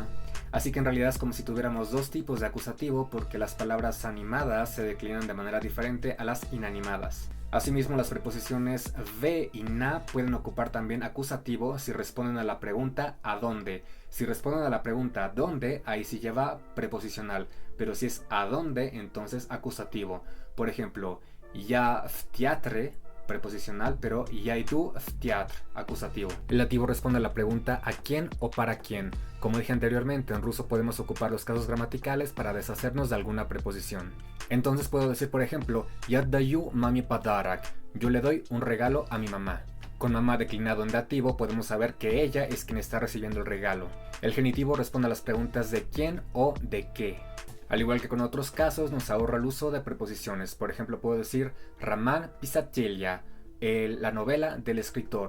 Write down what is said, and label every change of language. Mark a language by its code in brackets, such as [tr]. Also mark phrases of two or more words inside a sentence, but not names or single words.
[es] Así que en realidad es como si tuviéramos 2 tipos de acusativo porque las palabras animadas se declinan de manera diferente a las inanimadas. Asimismo las preposiciones ve y na pueden ocupar también acusativo si responden a la pregunta ¿a dónde? Si responden a la pregunta ¿dónde? Ahí sí lleva preposicional, pero si es ¿a dónde? Entonces acusativo. Por ejemplo, [ru] я в театре [es] preposicional, pero [ru] я иду в театр, [es] acusativo. El dativo responde a la pregunta ¿a quién o para quién? Como dije anteriormente, en ruso podemos ocupar los casos gramaticales para deshacernos de alguna preposición. Entonces puedo decir, por ejemplo, [ru] я даю маме подарок, [es] yo le doy un regalo a mi mamá. Con mamá declinado en dativo podemos saber que ella es quien está recibiendo el regalo. El genitivo responde a las preguntas de quién o de qué. Al igual que con otros casos, nos ahorra el uso de preposiciones. Por ejemplo, puedo decir [ru] Роман писателя, [es] la novela del escritor.